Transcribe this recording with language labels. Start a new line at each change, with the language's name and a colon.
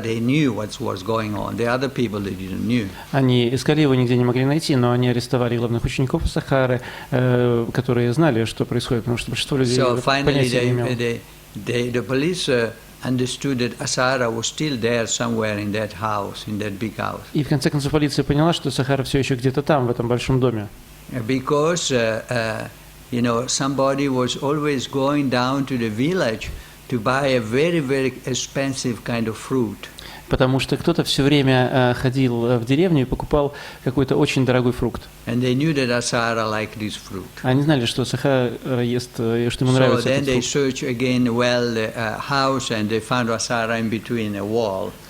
English: They knew what was going on. The other people they didn't knew.
Russian: Они искали его, нигде не могли найти, но они арестовали главных учеников Асахары, которые знали, что происходит, потому что большинство людей понятия не имело.
English: The police understood that Asahara was still there somewhere in that house, in that big house.
Russian: И в конце концов полиция поняла, что Асахара все еще где-то там, в этом большом доме.
English: Because somebody was always going down to the village to buy a very, very expensive kind of fruit.
Russian: Потому что кто-то все время ходил в деревню и покупал какой-то очень дорогой фрукт.
English: And they knew that Asahara liked this fruit.
Russian: Они знали, что Асахара ест, что ему нравится этот
English: So then they searched again the house, and they found Asahara in between a wall.